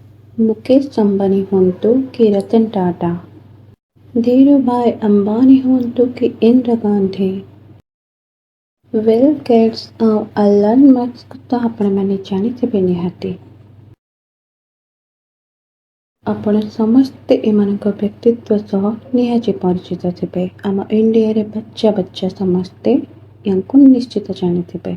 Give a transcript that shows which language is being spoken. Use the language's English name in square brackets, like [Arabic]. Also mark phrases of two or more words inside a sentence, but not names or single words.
[Odia] मुकेश अंबानी हुंतु कि रतन टाटा, धीरूभाई अंबानी हुंतु कि इंदिरा गांधी, ବିଲ୍ ଗେଟ୍ସ ଆଉ ଆଲାନ୍ ମସ୍କ ତ ଆପଣମାନେ ଜାଣିଥିବେ ନିହାତି। ଆପଣ ସମସ୍ତେ ଏମାନଙ୍କ ବ୍ୟକ୍ତିତ୍ୱ ସହ ନିହାତି ପରିଚିତ ଥିବେ। ଆମ ଇଣ୍ଡିଆରେ ବଚ୍ଚା ସମସ୍ତେ ୟାଙ୍କୁ ନିଶ୍ଚିତ ଜାଣିଥିବେ।